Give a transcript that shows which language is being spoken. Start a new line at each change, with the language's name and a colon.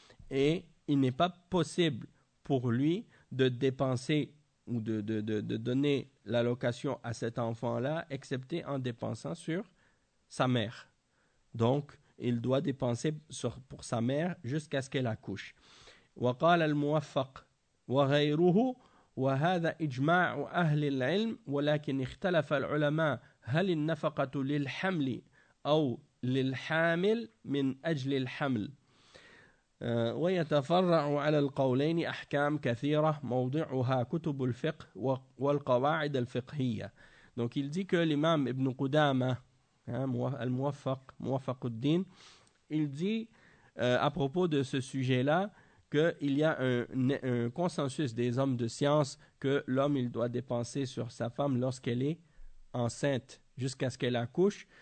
French: Et il n'est pas possible pour lui de dépenser ou de donner l'allocation à cet enfant-là, excepté en dépensant sur sa mère. Donc, il doit dépenser pour sa mère jusqu'à ce qu'elle accouche.
Arabic: وقال الموفق وغيره وهذا إجماع أهل العلم ولكن اختلف العلماء هل النفقة للحمل أو للحامل من أجل الحمل ويتفرع على القولين أحكام كثيرة موضعها كتب الفقه والقواعد الفقهية.
French: Donc il dit que l'imam Ibn Qudama, al-Muwaffaq, Muwaffaq al-Din, il dit à propos de ce sujet-là qu'il y a un consensus des hommes de science que l'homme il doit dépenser sur sa femme lorsqu'elle est enceinte jusqu'à ce qu'elle accouche.